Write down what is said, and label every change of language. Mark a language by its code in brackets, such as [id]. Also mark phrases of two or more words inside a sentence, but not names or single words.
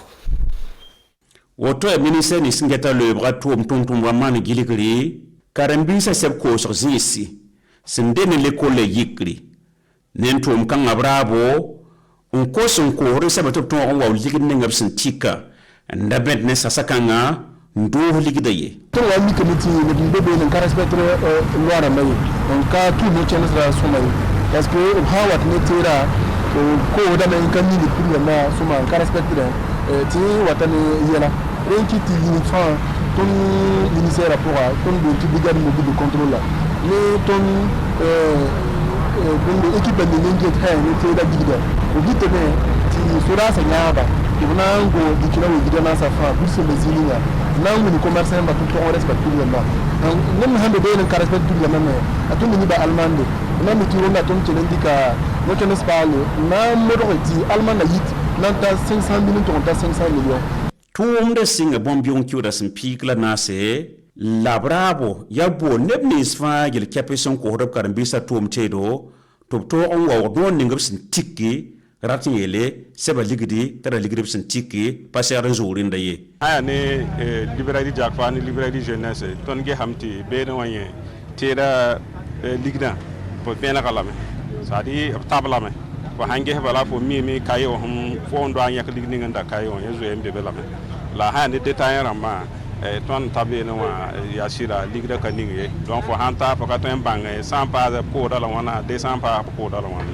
[mos] woto ya ministère ni singeta lebra tʋʋm tʋm-tʋmdã maan gilgri karen-biisã sɛb koosg zĩisi sẽn de ne lekol la yikri ne n tʋʋm kãngã b raabo n kos n koosd sɛba tɩ b tõog n wa ligd ninga b sẽn tika n da bẽd ne sasa kãngã n doos ligda ye tɩ wa mikame tɩ neb n be beene n ka respectre loi rãmbã ye n ka tʋʋm ne kẽnes ra sõma ye [fr] parce que [mos] b sã n wat ne teera koosdame n ka ning d pur yãmbã sõma n ka respectre tɩ wata ne yɛla ren ki tɩ yĩnig fãa tõnd ministère pʋga tõnd boon tɩ [fr] brigade mobile de contrôle [mos] la ne tõnd bõmbe équipe ning n get sã ne teeda gilga b yitame tɩ soraasã yãaba tɩ b na n go dikɩna wegda nansã fãa bursẽ la zĩninga na n wing commerçã yãmba tɩ tog n respect tur yãmba nem sãn be been n ka respect tur yãmba me a tõnd niba allemande na mi tɩ rõnda tõnd kell n dɩka nokenes paale na n modge tɩ allemand la yit na n ta 500 million tɩg n ta 500 million tʋʋmda sɩnga bõn-bɩʋng kɩʋda sẽn piig la naase la b raabo yaa bool neb nins fãa yel kɛpɩ sẽn kosd b karen-biisã tʋʋm teedo tɩ b toog n waoog noor ning b sẽn tiki rat n yeele sɛba ligdi t'a ra ligd b sẽn tiki pa segd n zoog rẽnda ye aya ne librairie jakfa ne librairie jeunesse tõnd gesame tɩ beene wã yẽ teeda ligdã fo vẽnega lame c'est-à-dire b tab lame fo sãn ges bala fo miime kaye wã fo n doa n yãk lig ning n da kaye wã yẽ zoe n be be lame la sã ne détaillẽ rãmbã tõnd ta beene wã yaa sɩda ligda ka ning ye donc fo sãn ta fo ka tõe n bãng sã n paasd pʋʋda la wãna de sã n paas pʋʋda la wãna